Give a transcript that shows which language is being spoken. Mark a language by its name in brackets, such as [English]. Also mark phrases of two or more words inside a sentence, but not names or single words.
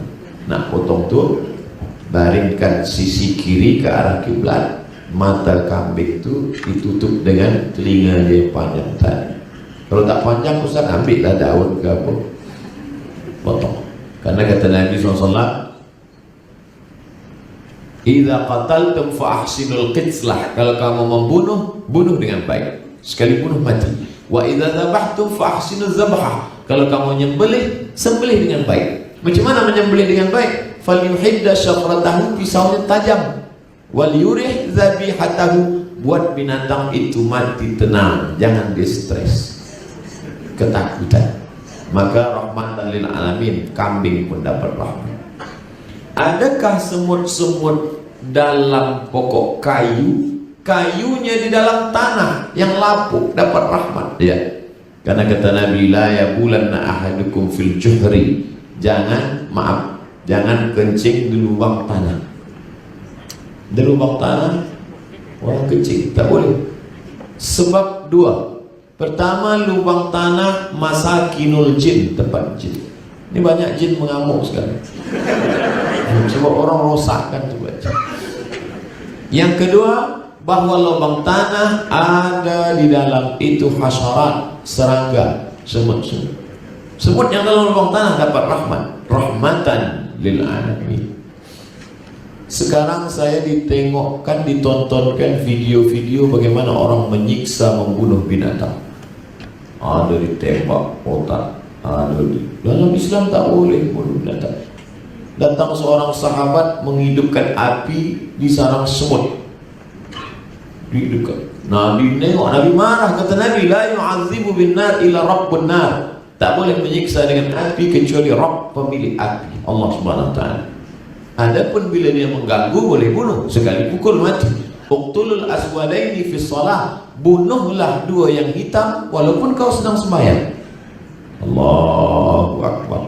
[Malay] Nak potong tu, baringkan sisi kiri ke arah kiblat. Mata kambing itu ditutup dengan telinga dia yang panjang tadi. Kalau tak panjang, Ustaz ambillah daun ke apa, potong. Karena kata Nabi SAW, [Arabic] إذا قتلتم فأحسنوا القتلة. [Malay] Kalau kamu membunuh, bunuh dengan baik. Sekali bunuh mati. [Arabic] وإذا ذبحتم فأحسنوا الذبحة. [Malay] Kalau kamu nyembelih, sembelih dengan baik. Macam mana menyembelih dengan baik? [Arabic] فليحد شفرته, [Malay] pisaunya tajam. [Arabic] وليرح ذبيحته, [Malay] buat binatang itu mati tenang, jangan dia stres, ketakutan. Maka [Arabic] رحمة للعالمين, [Malay] kambing pun dapat rahmat. Adakah semut-semut dalam pokok kayu, kayunya di dalam tanah yang lapuk dapat rahmat? Ya. Karena kata Nabi, [Arabic] لا يبولن أحدكم في الجحر. [Malay] Jangan kencing di lubang tanah. Di lubang tanah orang kencing tak boleh. Sebab dua. Pertama, lubang tanah [Arabic] مساكن الجن, [Malay] tempat jin. Ini banyak jin mengamuk sekarang. Sebab orang rosakkan coba. Yang kedua, bahwa lubang tanah ada di dalam itu hasyarat, serangga, semut-semut. Semut yang dalam lubang tanah dapat rahmat, [Arabic] رحمة للعالمين. [Malay] Sekarang saya ditontonkan video-video bagaimana orang menyiksa, membunuh binatang. Ada ditembak otak, ada di dalam Islam tak boleh bunuh binatang. Datang seorang sahabat menghidupkan api di sarang semut. Dihidupkan. Nabi nengok, Nabi marah. Kata Nabi, [Arabic] لا يعذب بالنار إلا رب النار. [Malay] Tak boleh menyiksa dengan api kecuali Rabb, pemilik api, [Arabic] الله سبحانه وتعالى. [Malay] Adapun bila dia mengganggu, boleh bunuh, sekali pukul mati. [Arabic] اقتلوا الأسودين في الصلاة, [Malay] bunuhlah dua yang hitam walaupun kau sedang sembahyang. [Arabic] الله أكبر.